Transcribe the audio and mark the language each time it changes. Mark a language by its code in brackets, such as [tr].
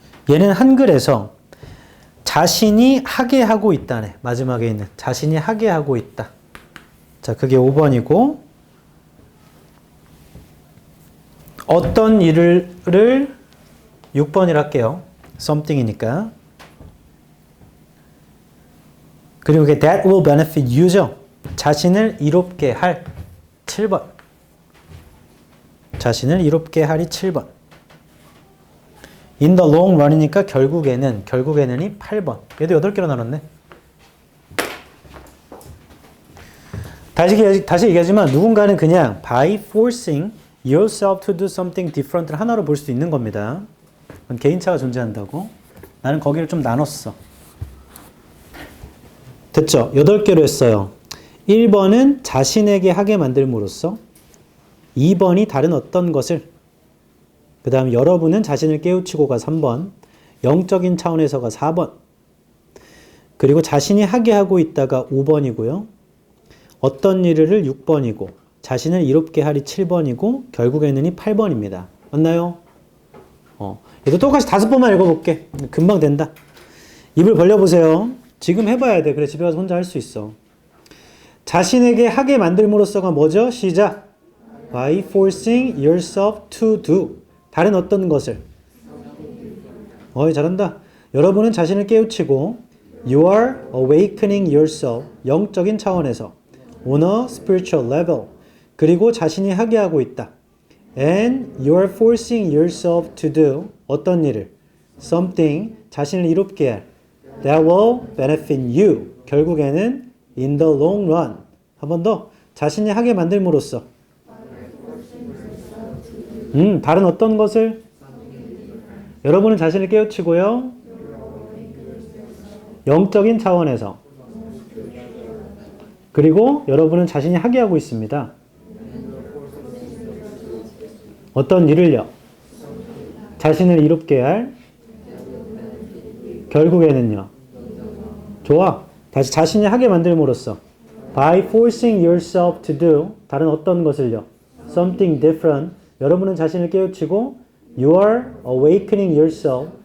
[ko] 얘는 한글에서 자신이 하게 하고 있다네. 마지막에 있는 자신이 하게 하고 있다. 자, 그게 5번이고 어떤 일을 6번이라 할게요. something이니까. 그리고 그게 [en] that will benefit you죠. [ko] 자신을 이롭게 할 7번. 자신을 이롭게 할이 7번. [en] in the long run이니까 [ko] 결국에는이 8번. 얘도 8개로 나눴네. 다시 얘기하지만 누군가는 그냥 [en] by forcing yourself to do something different [ko] 를 하나로 볼 수도 있는 겁니다. 그건 개인차가 존재한다고. 나는 거기를 좀 나눴어. 됐죠? 8개로 했어요. 1번은 자신에게 하게 만들므로써. 2번이 다른 어떤 것을. 그 다음 여러분은 자신을 깨우치고가 3번. 영적인 차원에서가 4번. 그리고 자신이 하게 하고 있다가 5번이고요. 어떤 일을 6번이고 자신을 이롭게 하리 7번이고 결국에는이 8번입니다. 맞나요? 얘도 똑같이 5번만 읽어볼게. 금방 된다. 입을 벌려보세요. 지금 해봐야 돼. 그래 집에 가서 혼자 할 수 있어. 자신에게 하게 만들므로써가 뭐죠? 시작. [en] By forcing yourself to do. [ko] 다른 어떤 것을. 잘한다. 여러분은 자신을 깨우치고 [en] You are awakening yourself. [ko] 영적인 차원에서 [en] On a spiritual level. [ko] 그리고 자신이 하게 하고 있다. [en] And you're forcing yourself to do [ko] 어떤 일을? Something 자신을 이롭게 할. [en] That will benefit you. [ko] 결국에는 [en] in the long run. [ko] 한 번 더. 자신이 하게 만들므로써. 다른 어떤 것을? 여러분은 자신을 깨우치고요. 영적인 차원에서. 그리고 여러분은 자신이 하게 하고 있습니다. 어떤 일을요? 자신을 이롭게 할. 결국에는요. 좋아. 다시 자신이 하게 만들므로써. [en] By forcing yourself to do. [ko] 다른 어떤 것을요? [en] Something different. [ko] 여러분은 자신을 깨우치고 [en] You are awakening yourself.